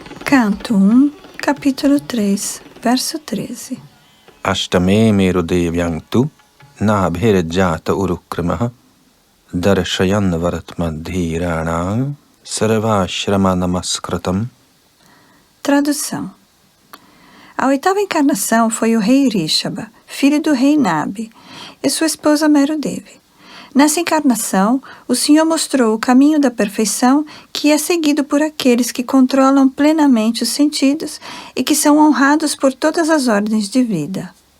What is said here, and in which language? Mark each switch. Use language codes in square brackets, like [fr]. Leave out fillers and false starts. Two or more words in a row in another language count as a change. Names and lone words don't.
[pt] Canto 1, capítulo 3, verso 13. [sa] अष्टमे मेरुदेव्यां तु नाभेर्जात उरुक्रमः दर्शयन् वर्त्म धीराणां सर्वाश्रमनमस्कृतम्. [pt] Tradução. A oitava encarnação foi o rei Rishabha, filho do rei Nabi, e sua esposa Merudevi. Nessa encarnação, o Senhor mostrou o caminho da perfeição que é seguido por aqueles que controlam plenamente os sentidos e que são honrados por todas as ordens de vida.